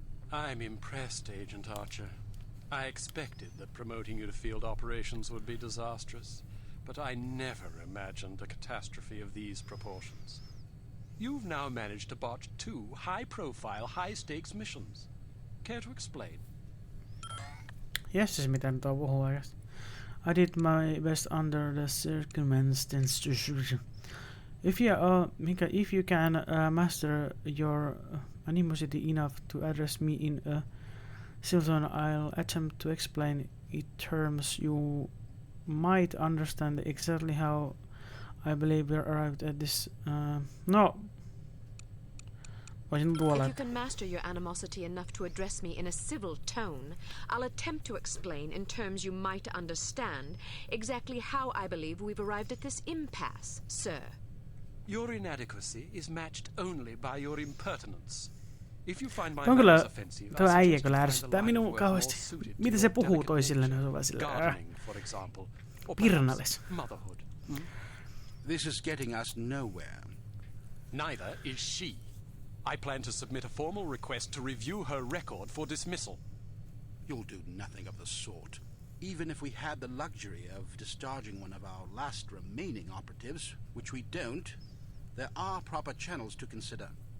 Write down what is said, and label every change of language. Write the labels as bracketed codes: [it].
[en] I'm impressed, Agent Archer. I expected that promoting you to field operations would be disastrous, but I never imagined a catastrophe of these proportions. You've now managed to botch 2 high-profile, high-stakes missions. Care to explain? [fi] Yes, mitä nyt on puhua oikeasti. [en] I did my best under the circumstances. If you can master your animosity enough to address me in a civil, I'll attempt to explain it terms you might understand exactly how I believe we arrived at this. No. If you can master your animosity enough to address me in a civil tone, I'll attempt to explain in terms you might understand exactly how I believe we've arrived at this impasse, sir. Your inadequacy is matched only by your impertinence. If you find my manners offensive, [fi] tuo äijä kyllä ärsyttää minua kauheasti. Mitä se puhuu toisille, niin on vaan sillä pirnales. [en] This is getting us nowhere. Neither is she. I plan to submit a formal request to review her record for dismissal. You'll do nothing of the sort. Even if we had the luxury of discharging one of our last remaining operatives, which we don't, there are proper channels to consider.